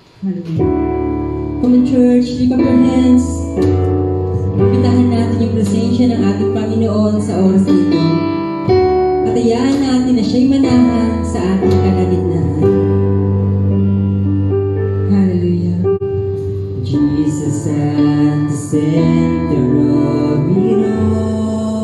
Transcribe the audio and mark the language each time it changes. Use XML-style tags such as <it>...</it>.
<en>Come on, church, lift up your hands.</en> <tl>Pitahan natin yung presensya ng ating Panginoon sa oras ito. Patayaan natin na siya'y manahan sa ating kalagitnaan. Hallelujah.</tl> <en>Jesus at the center of it all.</en>